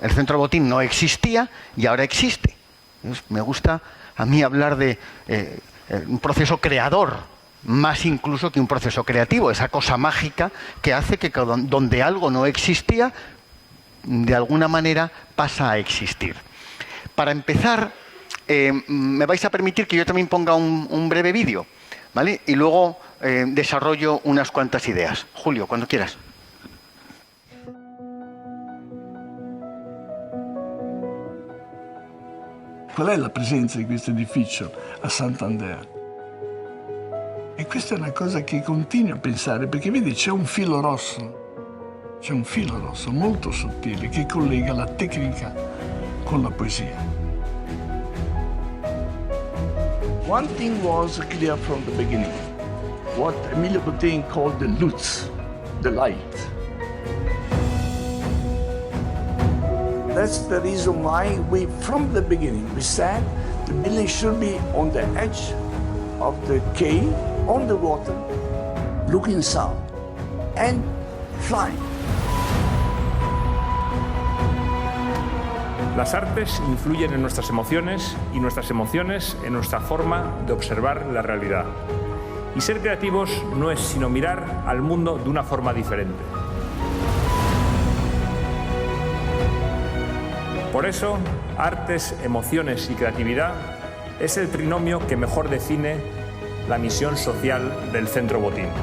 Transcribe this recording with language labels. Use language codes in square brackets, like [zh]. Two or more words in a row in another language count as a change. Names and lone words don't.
[es] El Centro Botín no existía y ahora existe. Me gusta a mí hablar de un proceso creador, más incluso que un proceso creativo, esa cosa mágica que hace que donde algo no existía, de alguna manera pasa a existir. Para empezar, me vais a permitir que yo también ponga un breve vídeo, ¿vale? Y luego desarrollo unas cuantas ideas. Julio, cuando quieras. [it] Qual è la presenza di questo edificio a Santander? E questa è una cosa che continuo a pensare, perché vedi c'è un filo rosso molto sottile che collega la tecnica con la poesia. [en] One thing was clear from the beginning, what Emilio Botein called the luz, the light. That's the reason why from the beginning, we said the building should be on the edge of the quay, on the water, looking south, and flying. [es] Las artes influyen en nuestras emociones y nuestras emociones en nuestra forma de observar la realidad. Y ser creativos no es sino mirar al mundo de una forma diferente. Por eso, artes, emociones y creatividad es el trinomio que mejor define la misión social del Centro Botín.